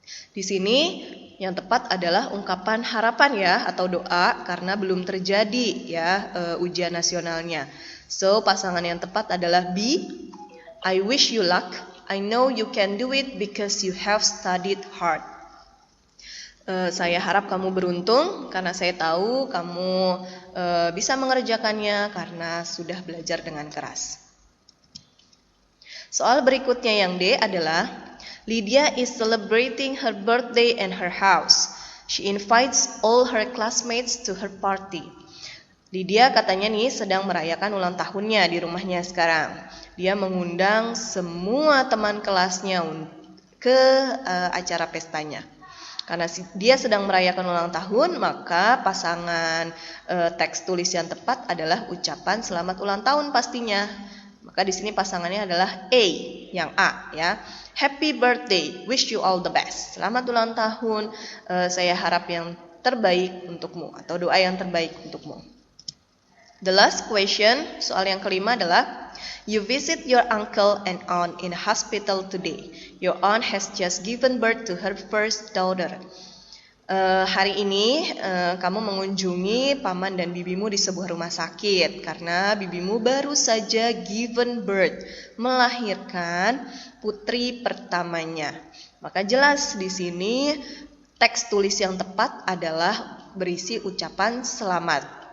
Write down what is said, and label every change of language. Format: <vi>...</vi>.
<id>Di sini yang tepat adalah ungkapan harapan ya atau doa karena belum terjadi ya ujian nasionalnya. So pasangan yang tepat adalah B.</id> <en>I wish you luck. I know you can do it because you have studied hard.</en> <id>Saya harap kamu beruntung karena saya tahu kamu bisa mengerjakannya karena sudah belajar dengan keras. Soal berikutnya yang D adalah</id> <en>Lydia is celebrating her birthday in her house. She invites all her classmates to her party.</en> <id>Lydia katanya nih sedang merayakan ulang tahunnya di rumahnya sekarang. Dia mengundang semua teman kelasnya ke acara pestanya. Karena dia sedang merayakan ulang tahun, maka pasangan teks tulis yang tepat adalah ucapan selamat ulang tahun pastinya. Maka di sini pasangannya adalah A, yang A ya.</id> <en>Happy birthday, wish you all the best.</en> <id>Selamat ulang tahun, saya harap yang terbaik untukmu atau doa yang terbaik untukmu.</id> <en>The last question,</en> <id>soal yang kelima adalah</id> <en>you visit your uncle and aunt in a hospital today. Your aunt has just given birth to her first daughter.</en> <id>Hari ini kamu mengunjungi paman dan bibimu di sebuah rumah sakit karena bibimu baru saja</id> <en>given birth,</en> <id>melahirkan putri pertamanya. Maka jelas di sini teks tulis yang tepat adalah berisi ucapan selamat.</id>